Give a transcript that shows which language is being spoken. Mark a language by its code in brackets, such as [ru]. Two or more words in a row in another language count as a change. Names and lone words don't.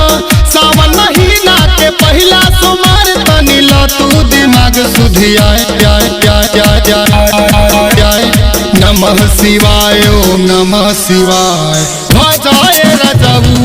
[bho] सावन महीना के पहला सोमवार तनी ला तू दिमाग सुधियाए [sa] नमः शिवाय ओम नमः शिवाय [bho] भजाए रजऊ